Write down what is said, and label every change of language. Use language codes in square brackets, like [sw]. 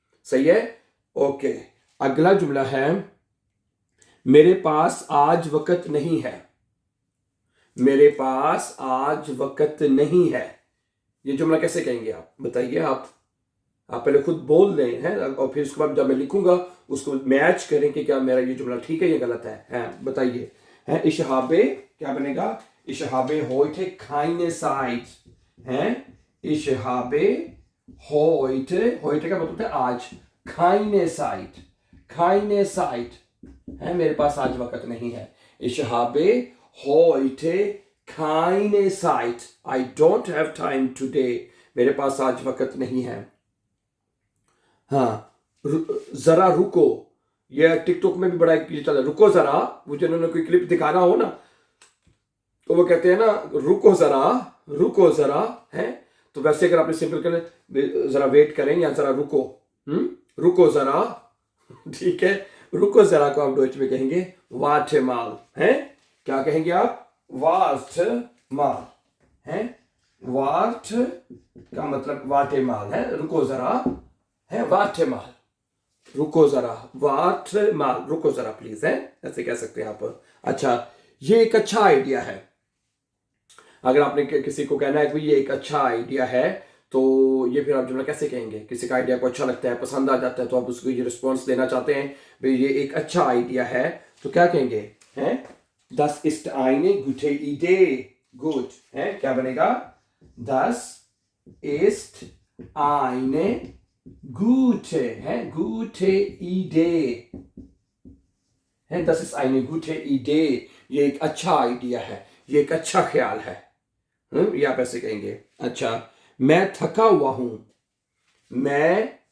[hi] सही है, ओके। अगला जुमला है मेरे पास आज वक्त नहीं है, मेरे पास आज वक्त नहीं है, ये जुमला कैसे कहेंगे आप बताइए? आप पहले खुद बोल दें हैं, और फिर उसके बाद जब मैं लिखूंगा उसको मैच करें कि क्या मेरा ये जुमला ठीक है या गलत है बताइए। हैं, [de] ich habe [hi] क्या बनेगा? [de] ich habe heute keine Zeit [hi] हैं, ich habe heute का मतलब है आज, keine Zeit, keine Zeit है, मेरे पास आज वक्त नहीं है, ich habe heute keine Zeit, [en] I don't have time today, [hi] मेरे पास आज वक्त नहीं है। हाँ, जरा रुको, ये टिकटॉक में भी बड़ा एक चल रहा है, रुको जरा, मुझे उन्होंने कोई क्लिप दिखाना हो ना, तो वो कहते हैं ना रुको जरा है, तो वैसे अगर आपने सिंपल कर जरा वेट करें या जरा रुको, रुको जरा, ठीक है, रुको जरा को आप डॉइच में कहेंगे वार्टे माल है, क्या कहेंगे आप? वार्ट माल है, वार्ट का मतलब वाटे माल है, रुको जरा है, वाटे माल, रुको जरा, वाट माल, रुको जरा प्लीज है, ऐसे कह सकते हैं आप। अच्छा, ये एक अच्छा आइडिया है, अगर आपने किसी को कहना है कि ये एक अच्छा आइडिया है, तो ये फिर आप जुमला कैसे कहेंगे? किसी का आइडिया को अच्छा लगता है, पसंद आ जाता है, तो आप उसको ये रिस्पॉन्स देना चाहते हैं भाई ये एक अच्छा आइडिया है, तो क्या कहेंगे? [de] हैं, das ist eine gute Idee, gut है, [hi] क्या बनेगा? das ist eine gute है, gute Idee है, [de] das ist eine gute Idee, [hi] ये एक अच्छा आइडिया है, ये एक अच्छा ख्याल है, ये आप ऐसे कहेंगे। अच्छा, मैं थका हुआ हूं, मैं